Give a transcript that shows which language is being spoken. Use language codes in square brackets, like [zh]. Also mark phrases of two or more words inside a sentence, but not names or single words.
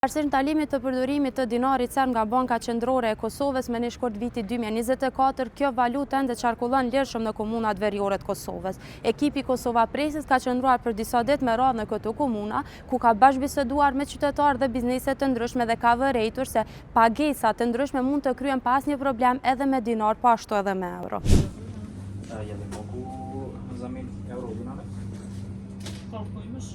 [sq] Arsye ndalimit të përdorimit të dinarit serb nga Banka Qendrore e Kosovës me një shkurt viti 2024, kjo valutë ende qarkullon lirshëm në komunat veriore të Kosovës. Ekipi Kosova Presis ka qëndruar për disa ditë me radhë në këto komuna, ku ka bashkëbiseduar me qytetarë dhe bizneset të ndryshme dhe ka vërejtur se pagesat të ndryshme mund të kryen pa asnjë problem edhe me dinar, po ashtu edhe me euro. [sr] Je li mogu zamijeniti euro u dinare? Koliko imaš?